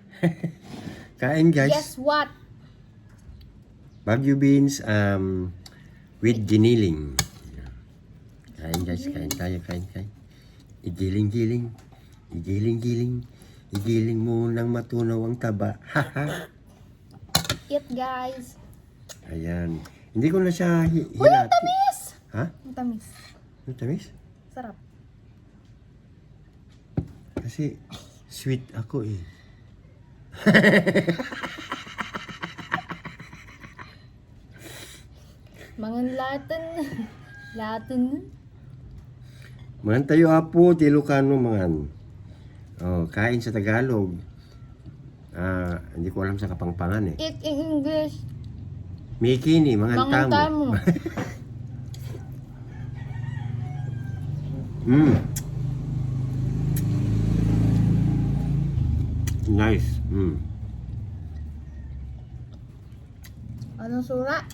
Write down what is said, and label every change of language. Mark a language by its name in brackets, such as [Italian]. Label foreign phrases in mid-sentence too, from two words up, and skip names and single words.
[Filipino] Kain guys. [English] Guess what? Baguio beans with giniling. [Filipino] Kain guys, kain tayo, kain. Igiling-giling. Igiling-giling. Igiling mo nang matunaw ang taba. Haha. [English] Eat guys. [Filipino] Ayan. Hindi ko na siya Uy, ang hinati. tamis! Ha? Ang tamis. Ang tamis? Sarap. Kasi sweet ako eh. [Iloko] Mangan latin. Latin. Mangan tayo apo, ti Ilocano mangan. [Filipino] Oh, kain sa Tagalog. Hindi ko alam sa Kapampangan eh. [English] Eat in English. [Pampanga] Mikini, mangan Mangan tamo. tamo. [English] Nice. [Filipino] Anong sura?